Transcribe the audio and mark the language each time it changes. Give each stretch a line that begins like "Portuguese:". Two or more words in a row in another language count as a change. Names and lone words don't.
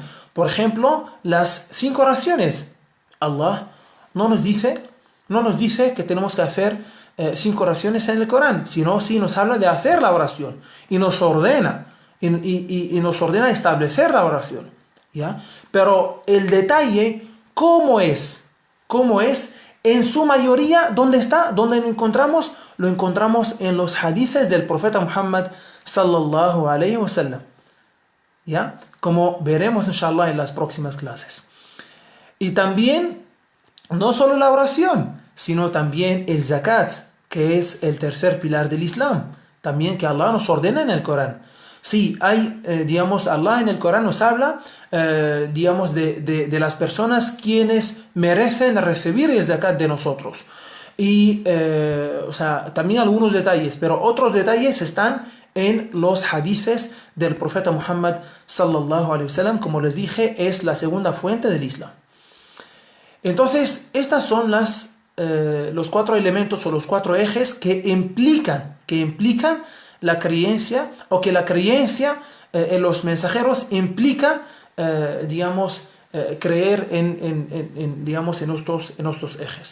Spanish: Por ejemplo, las 5 oraciones. Allah no nos dice que tenemos que hacer 5 oraciones en el Corán, sino sí nos habla de hacer la oración y nos ordena nos ordena establecer la oración, ¿ya? Pero el detalle, ¿cómo es? En su mayoría, ¿dónde está? ¿Dónde lo encontramos? Lo encontramos en los hadices del profeta Muhammad
Arabic: صلى الله عليه وسلم,
Spanish: ¿ya? Como veremos inshallah en las próximas clases. Y también, no solo la oración, sino también el zakat, que es el tercer pilar del Islam, también que Allah nos ordena en el Corán. Sí, hay, Allah en el Corán nos habla, de las personas quienes merecen recibir el zakat de nosotros. Y, también algunos detalles, pero otros detalles están en los hadices del profeta Muhammad
Arabic: صلى الله عليه وسلم.
Spanish: Como les dije, es la segunda fuente del Islam. Entonces, estas son los 4 elementos o los 4 ejes que implican la creencia, o que la creencia en los mensajeros implica, creer en estos ejes.